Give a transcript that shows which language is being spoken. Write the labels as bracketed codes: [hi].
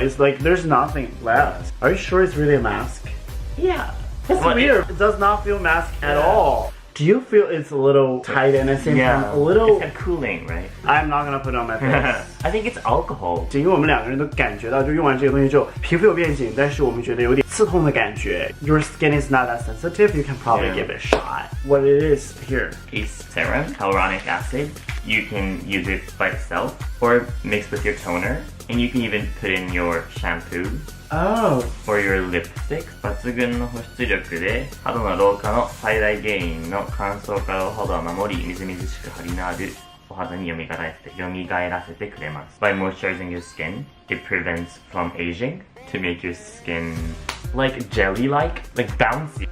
[en] It's like there's nothing left. Are you sure it's really a mask? Yeah. That's weird. It does not feel mask at all. Do you feel it's a little tight and at the same time a little? It's kind of cooling, right? I'm not gonna put it on my face. I think it's alcohol. [zh] 因为我们两个人都感觉到，就用完这个东西之后，皮肤有变紧，但是我们觉得有点刺痛的感觉。 [en] Your skin is not that sensitive. You can probably give it a shot. What it is here? A serum, hyaluronic acid. You can use it by itself or mix with your toner, and you can even put in your shampoo. Oh. For your lipstick. [ja] 抜群の保湿力で肌の老化の最大原因の乾燥からお肌を守り、みずみずしく張りのあるお肌に蘇らせてくれます。 [en] By moisturizing your skin, it prevents from aging to make your skin like jelly-like, like bouncy.